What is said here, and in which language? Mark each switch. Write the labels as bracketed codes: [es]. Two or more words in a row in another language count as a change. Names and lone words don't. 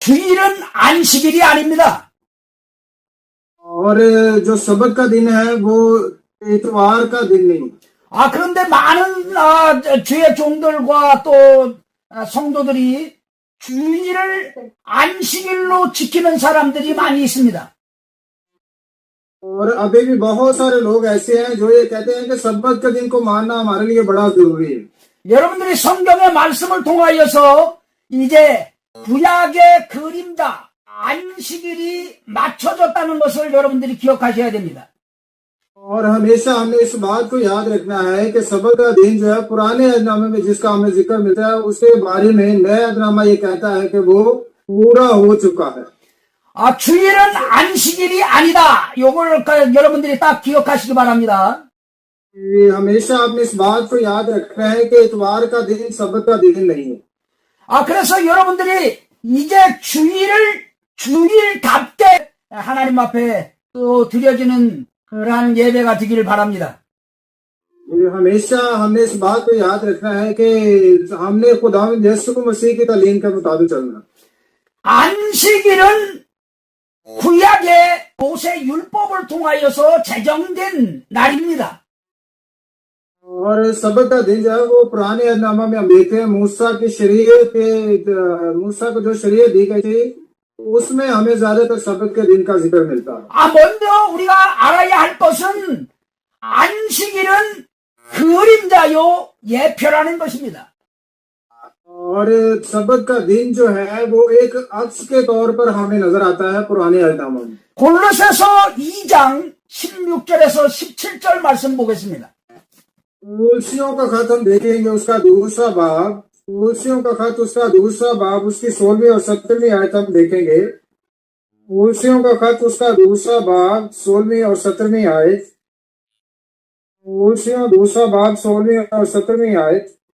[ko] 주일은 안식일이 아닙니다. [hi] और जो सबत का दिन है वो इतवार का दिन नहीं। [ko] 그런데 많은 주의 종들과 또 성도들이 주일을 안식일로 지키는 사람들이 많이 있습니다. [hi] और अभी भी बहुत सारे लोग ऐसे हैं जो ये कहते हैं कि सबत के दिन को मानना हमारे लिए बड़ा जरूरी है। [ko] 여러분들이 성경의 말씀을 통하여서 이제 구약의 그림자 안식일이 맞춰졌다는 것을 여러분들이 기억하셔야 됩니다. [hi] और हमेशा हमने इस बात को याद रखना है कि सबत का दिन जो है पुराने अहदनामे में जिसका हमें जिक्र मिलता है उसके बारे में नया अहदनामा ये कहता है कि वो पूरा हो चुका है। [ko] 주일은 안식일이 아니다. 요걸 여러분들이 딱 기억하시기 바랍니다. [hi] हमेशा आपने इस बात को याद रखना है कि इतवार का दिन सबत का दिन नहीं है। [ko] 그래서 여러분들이 이제 주일답게 하나님 앞에 또 드려지는 그러한 예배가 되기를 바랍니다. [hi] हमेशा हमने इस बात को याद रखना है कि हमने खुदावंद यीशु मसीह की तालीम के मुताबिक चलना। [ko] 안식일은 구약의 모세 율법을 통하여서 제정된 날입니다. [hi] और सबत का दिन जो है वो पुराने अहदनामा में हम देखते हैं मूसा को जो शरीयत दी गई थी उसमें हमें ज्यादातर सबत के दिन का जिक्र मिलता है। [ko] 먼저 우리가 알아야 할 것은 안식일은 그림자요 예표라는 것입니다. [hi] और सबत का दिन जो है वो एक अक्स के तौर पर हमें नजर आता है पुराने अहदनामा में। [ko] 골로새서 2장 16절에서 17절 말씀 보겠습니다. [hi] तुलसियों का खत हम देखेंगे उसका दूसरा बाब, तुलसियों का खत उसका दूसरा बाब उसकी 16वीं और 17वीं आयत हम देखेंगे। तुलसियों का खत उसका दूसरा बाब 16वीं और 17वीं आयत। तुलसियों दूसरा बाब 16वीं और 17वीं आयत।